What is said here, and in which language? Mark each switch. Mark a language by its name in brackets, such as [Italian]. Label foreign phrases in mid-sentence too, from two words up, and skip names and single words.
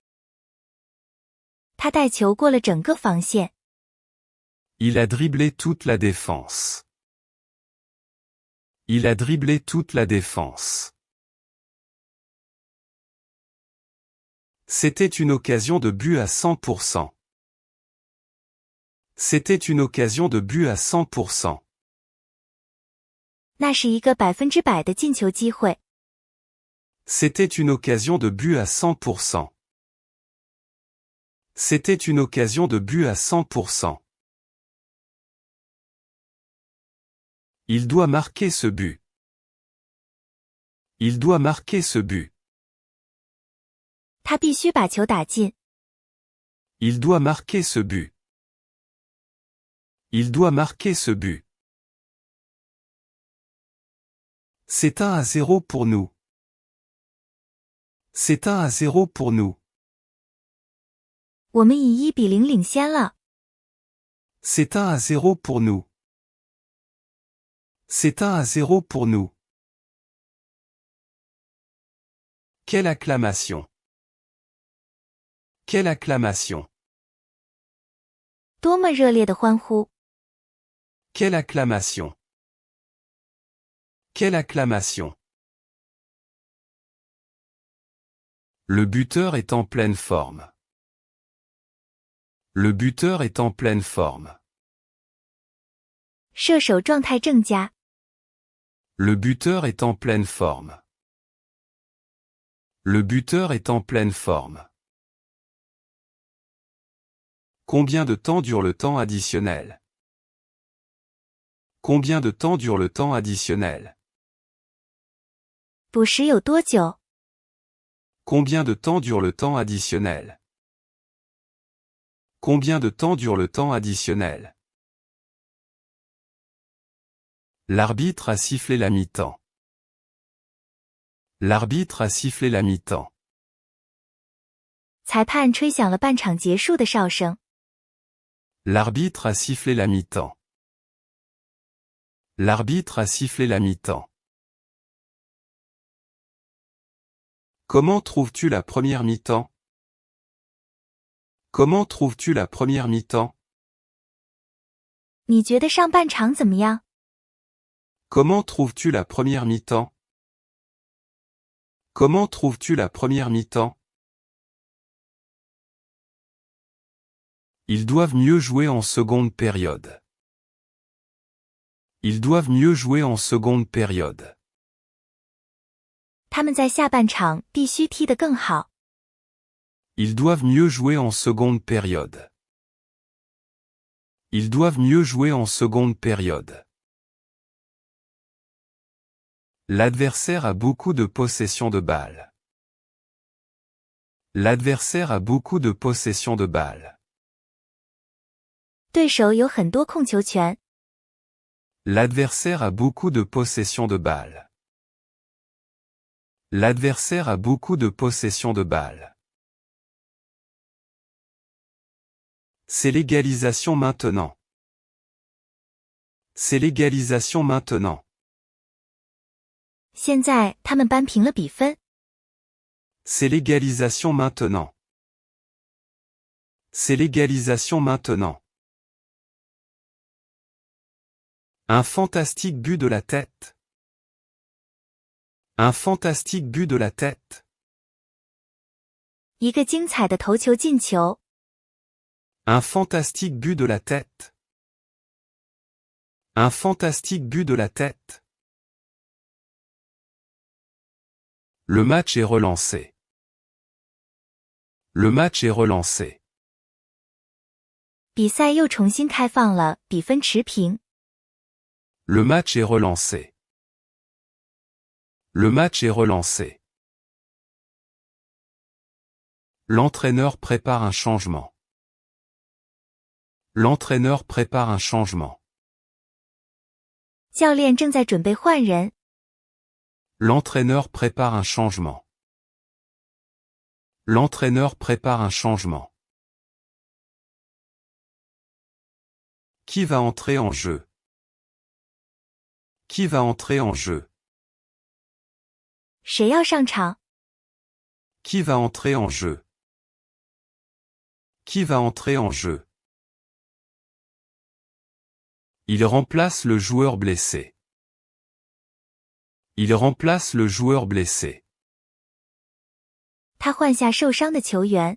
[Chinese] 他带球过了整个防线。 [French] Il a dribblé toute la défense. Il a dribblé toute la défense. C'était une occasion de but à 100%. C'était une occasion de but à 100%. [Chinese] 那是一个100%的进球机会。 [French] C'était une occasion de but à 100%. C'était une occasion de but à 100%. Il doit marquer ce but. Il doit marquer ce but. [Chinese] 他必须把球打进。 [French] Il doit marquer ce but. Il doit marquer ce but. C'est 1-0 pour nous. C'est 1-0 pour nous. [Chinese] 我们以1-0领先了。 [French] C'est 1-0 pour nous. C'est 1-0 pour nous. Quelle acclamation! Quelle acclamation! [Chinese] 多么热烈的欢呼！ [French] Quelle acclamation! Quelle acclamation! Le buteur est en pleine forme. Le buteur est en pleine forme. [Chinese] 射手状态正佳。 [French] Le buteur est en pleine forme. Le buteur est en pleine forme. Combien de temps dure le temps additionnel? Combien de temps dure le temps additionnel? [Chinese] 补时有多久？ [French] Combien de temps dure le temps additionnel? Combien de temps dure le temps additionnel? L'arbitre a sifflé la mi-temps. L'arbitre a sifflé la mi-temps. [Chinese] 裁判吹响了半场结束的哨声。 [French] L'arbitre a sifflé la mi-temps. L'arbitre a sifflé la mi-temps. Comment trouves-tu la première mi-temps? Comment trouves-tu la première mi-temps? [Chinese] 你觉得上半场怎么样？ [French] Comment trouves-tu la première mi-temps? Comment trouves-tu la première mi-temps? Ils doivent mieux jouer en seconde période. Ils doivent mieux jouer en seconde période. [Chinese] 他们在下半场必须踢得更好。 [French] Ils doivent mieux jouer en seconde période. Ils doivent mieux jouer en seconde période. L'adversaire a beaucoup de possession de balle. L'adversaire a beaucoup de possession de balle. [Chinese] 对手有很多控球权。 [French] L'adversaire a beaucoup de possession de balle. L'adversaire a beaucoup de possession de balle. C'est l'égalisation maintenant. C'est l'égalisation maintenant. [Chinese] 现在他们扳平了比分。 [French] C'est l'égalisation maintenant. C'est l'égalisation maintenant. Un fantastique but de la tête. Un fantastique but de la tête. [Chinese] 一个精彩的头球进球。 [French] Un fantastique but de la tête. Un fantastique but de la tête. Le match est relancé. Le match est relancé. [Chinese] 比赛又重新开放了，比分持平。 [French] Le match est relancé. Le match est relancé. L'entraîneur prépare un changement. L'entraîneur prépare un changement. [Chinese] 教练正在准备换人。 [French] L'entraîneur prépare un changement. L'entraîneur prépare un changement. Qui va entrer en jeu? Qui va entrer en jeu? [Chinese] 谁要上场？ [French] Qui va entrer en jeu? Qui va entrer en jeu? Il remplace le joueur blessé. Il remplace le joueur blessé. [Chinese] 他换下受伤的球员。